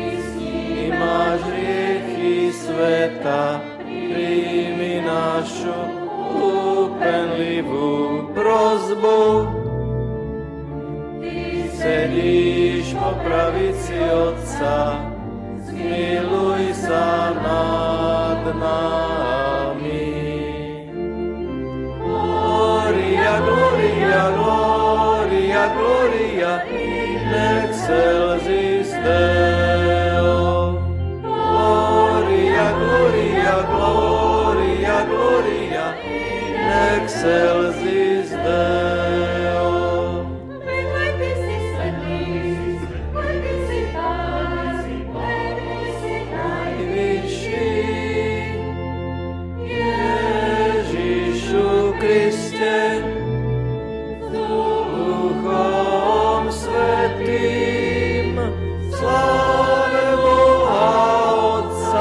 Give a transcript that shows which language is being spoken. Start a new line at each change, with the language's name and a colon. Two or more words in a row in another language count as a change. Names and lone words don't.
Slovak: Máš hriechy sveta, príjmi našu úpenlivú prosbu. Sedíš po pravici Otca, zmiluj sa nad nami.
Latin: Gloria, gloria, gloria, gloria, in excelsis Deo. Gloria, gloria, gloria, gloria, in excelsis Deo.
Slovak: Ty si svetý, Ty si Pán, Ty si Najvyšší Ježišu Kriste, Duchom Svätým, sláve Boha Otca.